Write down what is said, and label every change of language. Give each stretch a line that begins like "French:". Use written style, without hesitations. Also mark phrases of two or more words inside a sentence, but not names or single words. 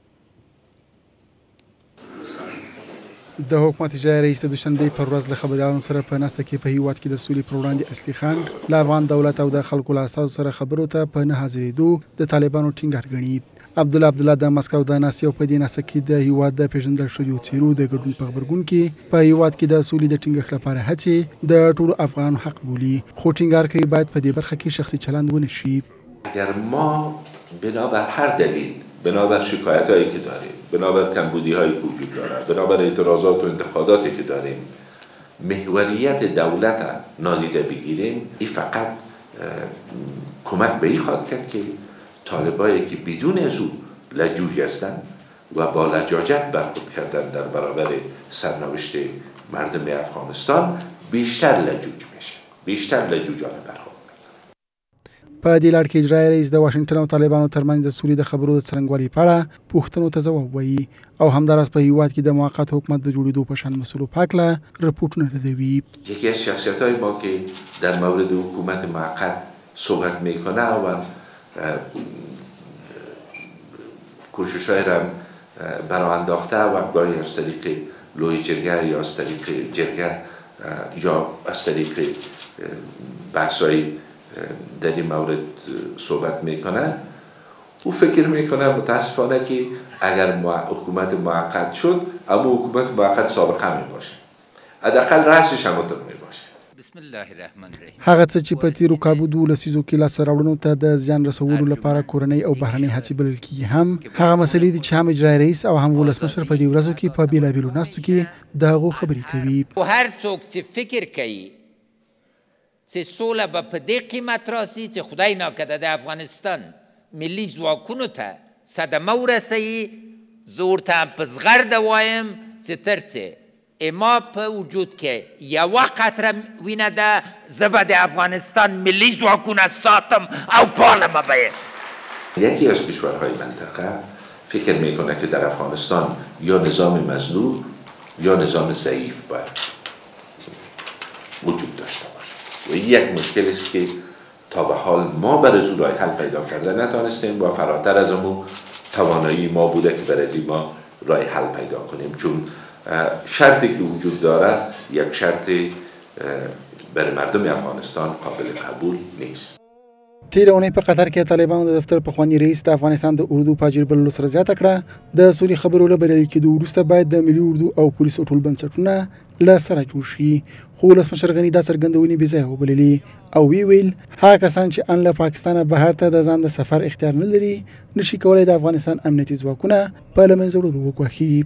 Pashto: د حکومت اجرایي رئیس د دوشنبې پر ورځ له خبریالانو سره په ناسته کې په هیواد کې د سولې پر وړاندې اصلي خنډ له افغان دولت او د خلکو له اساسو سره خبرو ته په نه حاضرېدو د طالبانو ټینګار ګڼي. عبدالله د مسکو د ناستې او په دې ناسته کې د هیواد د پیژندل شویو څیرو د ګډون په غبرګون کې په هیواد کې د سولې د ټینګښت لپاره هڅې د ټولو افغانانو حق بولي، خو ټینګار کوي باید په دې برخه کې شخصي چلند ونه شي.
Persian: اگر ما بنابر هر دلیل، بنابر شکایت‌هایی که داریم، بنابر کمبودی‌هایی که وجود دارد، بنابر اعتراضات و انتقاداتی که داریم محوریت دولت نادیده بگیریم، این فقط کمک به این خواهد کرد که طالبایی که بدون ازو لجوج هستند و با لجاجت برخورد کردن در برابر سرنوشت مردم افغانستان بیشتر لجوج میشه، بیشتر لجوجانه برخورد.
Pashto: په دې لړ کې اجرایي رئیس د واشنګټن او طالبانو ترمنځ د سولې د خبرو د څرنګوالي په اړه پوښتنو ته ځواب وایي او همداراز په هیواد کې د موقت حکومت د جوړېدو په شان مسئلو په هکله رپورټونه ردوي.
Persian: یکی از شخصیت‌های ما که در مورد حکومت موقت صحبت میکنه و کوشش‌های را برای انداخته و گاهی از طریق لوی جرگه یا از طریق جرگه یا از طریق بحث‌های در این مورد صحبت میکنن. او فکر میکنه متاسفانه که اگر حکومت موقت شد اما حکومت موقت سابقه میباشه، حداقل رأسش همونطور میباشه.
Arabic: بسم الله الرحمن الرحیم.
Pashto: هغه څه چې په تیرو کابو 12 لسیزو کې لاسته راوړنو ته د زیان رسولو لپاره کورنۍ او بهرنۍ هڅې بلل کېږي هم هغه مسلې دي چې هم اجرایي رئیس او هم ولسمشر په دې ورځو کې په بېلابېلو ناستو کې د هغو خبرې کوي. هر څوک چې فکر کوي چې سوله به په دې قیمت راسي چې خدای ناکرده د افغانستان ملي ځواکونو ته صدمه ورسوي، زه ورته په زغرده وایم چې تر څه ما په وجود کې یوه قطره وینه ده زه به د افغانستان ملي ځواکونه ساتم او پالم به
Persian: یکی از کشورهای منطقه فکر میکنه که در افغانستان یا نظام مظلوم یا نظام ضعیف باید وجود داشته باشه و یک مشکل است که تا به حال ما برای او راه حل پیدا کرده نتانستیم و فراتر از اون توانایی ما بوده که برای ما راه حل پیدا کنیم، چون شرطی که وجود دارد یک شرط برای مردم افغانستان قابل قبول نیست.
Pashto: تیر اونۍ په قطر کې طالبانو د دفتر پخوانی رئیس د افغانستان د اردو په اجر بللو سره زیاته کړه د سولې خبرو له بریالي کېدو وروسته باید د ملي اردو او پولیسو ټول بنسټونه له سره جوړ شي، خو ولسمشر غني دا څرګندونې بې ځایه وبللې او ویل هغه کسان چې ان له پاکستانه بهر ته د ځان د سفر اختیار نه لري نشي کولای د افغانستان امنیتي ځواکونه په له منځه وړلو وګواښي.